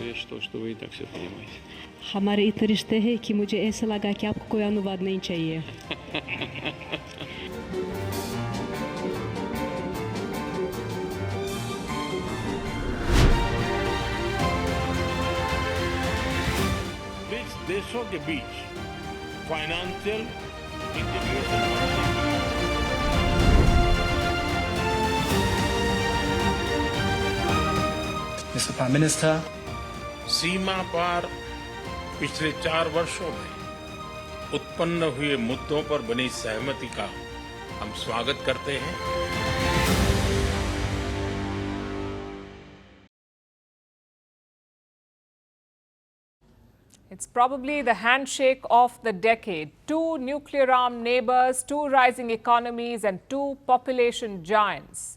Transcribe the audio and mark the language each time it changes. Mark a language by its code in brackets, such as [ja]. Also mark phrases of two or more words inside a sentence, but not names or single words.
[ru] то, что вы и так все понимаете. [hi] हमारे इतने रिश्ते हैं कि मुझे ऐसा लगा कि आपको कोई अनुवाद नहीं चाहिए. ब्रिक्स देशों के बीच [en] financial integration Mr. Prime Minister, [hi] सीमा पार पिछले 4 वर्षों में उत्पन्न हुए मुद्दों पर बनी सहमति का हम स्वागत करते हैं. [en] It's probably the handshake of the decade. 2 nuclear-armed neighbors, 2 rising economies and 2 population giants.